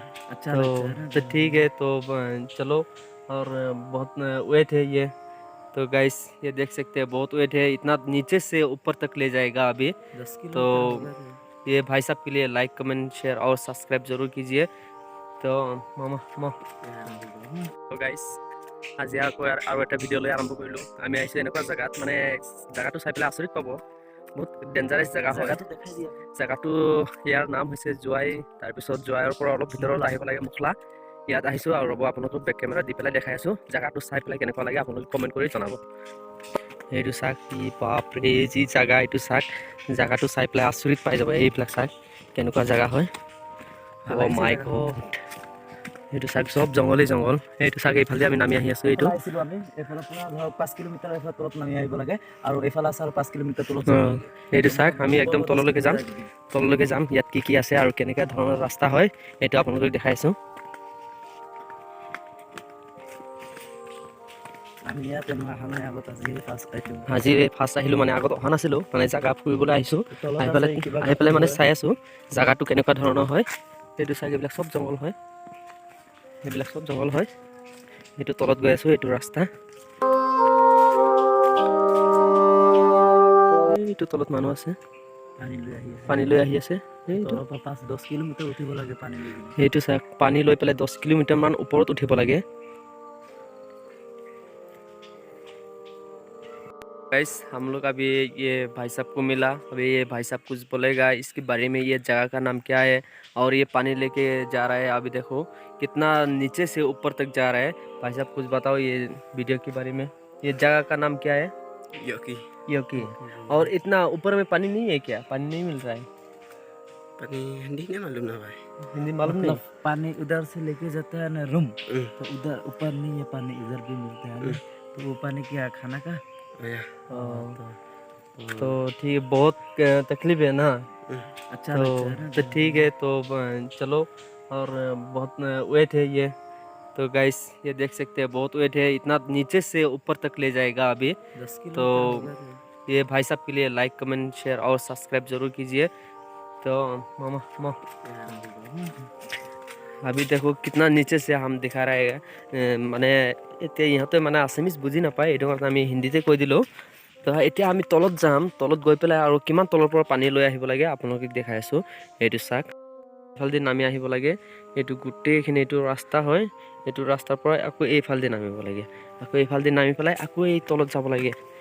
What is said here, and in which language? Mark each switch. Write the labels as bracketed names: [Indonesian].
[Hindi] अच्छा तो लगता है ना तो ठीक है, तो चलो। और बहुत वेट है ये। तो गाइस ये देख सकते हैं, बहुत वेट है, इतना नीचे से ऊपर तक ले जाएगा अभी। 10 तो किलोमीटर ये भाई साहब के लिए लाइक कमेंट शेयर और सब्सक्राइब जरूर कीजिए। तो मामा मामा [Assamese] তো গাইস আজি আকৌ আৰু এটা ভিডিঅ'লৈ আৰম্ভ কৰিলোঁ। আমি আহিছোঁ এনেকুৱা জেগাত, মানে জেগাটো চাই পেলাই আচৰিত পাব। বহুত ডেঞ্জাৰাছ জেগা হয়। জেগাটো ইয়াৰ নাম হৈছে জোৱাই। তাৰপিছত জোৱাইৰ পৰা অলপ ভিতৰলৈ আহিব লাগে মুখলা। ইয়াত আহিছোঁ আৰু ৰ'ব আপোনালোকক বেক কেমেৰা দি পেলাই দেখাই আছোঁ। জেগাটো চাই পেলাই কেনেকুৱা লাগে আপোনালোকে কমেণ্ট কৰি জনাব। এইটো চাওক, কি বাপৰে যি জেগা, এইটো চাওক। জেগাটো চাই পেলাই আচৰিত পাই যাব। এইবিলাক চাওক কেনেকুৱা জেগা হয়। অ' মাই গড, এইটো চাওক চব জংঘলেই জংঘল। এইটো চাওক, এইফালে আমি নামি আহি আছোঁ। এইটো আহিছিলোঁ আমি এইফালৰ পৰা ধৰক 5 কিলোমিটাৰ এইফালে তলত নামি আহিব লাগে, আৰু এইফালে আছে আৰু 5 কিলোমিটাৰ তলত। এইটো চাওক, আমি একদম তললৈকে যাম। তললৈকে যাম, ইয়াত কি কি আছে আৰু কেনেকুৱা ধৰণৰ ৰাস্তা হয় এইটো আপোনালোকক দেখাইছোঁ। আমি ইয়াতে অহা নাই আগত, আজি ফাৰ্ষ্ট আহিলোঁ, মানে আগত অহা নাছিলোঁ, মানে জেগা ফুৰিবলৈ আহিছোঁ। আহি পেলাই মানে চাই আছোঁ জেগাটো কেনেকুৱা ধৰণৰ হয়। এইটো চাওক, এইবিলাক চব জংঘল হয়, এইবিলাক চব জংঘল হয়। এইটো তলত গৈ আছোঁ, এইটো ৰাস্তা। এইটো তলত মানুহ আছে, পানী লৈ আহি আছে। এইটো 5-10 কিলোমিটার উঠিব লাগে পানী লৈ। এইটো চাওক, পানী লৈ পেলাই 10 কিলোমিটাৰ মান ওপৰত উঠিব লাগে। [Hindi] गाइस हम लोग अभी ये भाई साहब को मिला। अभी ये भाई साहब कुछ बोलेगा इसके बारे में, ये जगह का नाम क्या है और ये पानी लेके जा रहा है। अभी देखो कितना नीचे से ऊपर तक जा रहा है। भाई साहब कुछ बताओ ये वीडियो के बारे में। ये जगह का नाम क्या है? योकी। योकी। और इतना ऊपर में पानी नहीं है क्या? पानी नहीं मिल रहा है? पानी हिंदी नहीं मालूम ना भाई। हिंदी मालूम नहीं? मतलब पानी उधर से लेके जाता है ना रूम, तो उधर ऊपर नहीं है पानी, इधर भी मिलता है ना। तो वो पानी क्या खाना का? या तो ठीक है, बहुत तकलीफ है ना। अच्छा तो लगता है ना। तो ठीक है, तो चलो। और बहुत वेट है ये। तो गाइस ये देख सकते हैं, बहुत वेट है, इतना नीचे से ऊपर तक ले जाएगा अभी। 10 तो किलोमीटर ये भाई साहब के लिए लाइक कमेंट शेयर और सब्सक्राइब जरूर कीजिए। तो मामा मामा अभी देखो कितना नीचे से हम दिखा रहा है। [Assamese] মানে এতিয়া ইহঁতে মানে আছামিজ বুজি নাপায়, এইটো কাৰণে আমি হিন্দীতে কৈ দিলোঁ। তো এতিয়া আমি তলত যাম, তলত গৈ পেলাই আৰু কিমান তলৰ পৰা পানী লৈ আহিব লাগে আপোনালোকক দেখাই আছোঁ। এইটো চাওক, এইফালেদি নামি আহিব লাগে। এইটো গোটেইখিনি এইটো ৰাস্তা হয়। এইটো ৰাস্তাৰ পৰা আকৌ এইফালেদি নামিব লাগে, আকৌ এইফালেদি নামি পেলাই আকৌ এই তলত যাব লাগে।